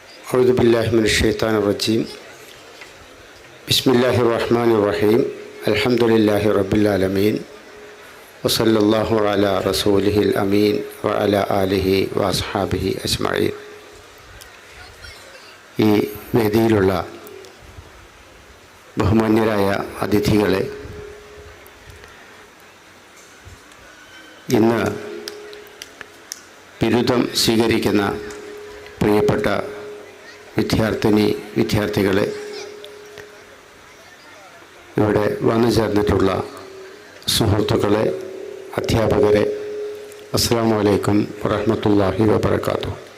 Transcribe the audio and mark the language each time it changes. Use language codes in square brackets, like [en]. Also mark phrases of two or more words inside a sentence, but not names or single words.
[ar] أعوذ بالله من الشيطان الرجيم بسم الله الرحمن الرحيم الحمد لله رب العالمين وصلى الله على رسوله الأمين وعلى آله وأصحابه أجمعين. [ml] ഈ വേദിയിലുള്ള ബഹുമാന്യരായ അതിഥികളെ, ഇന്ന് ബിരുദം സ്വീകരിക്കുന്ന പ്രിയപ്പെട്ട വിദ്യാർത്ഥികളെ, ഇവിടെ വന്നു ചേർന്നിട്ടുള്ള സുഹൃത്തുക്കളെ, അധ്യാപകരെ, [ar] السلام عليكم ورحمة الله وبركاته.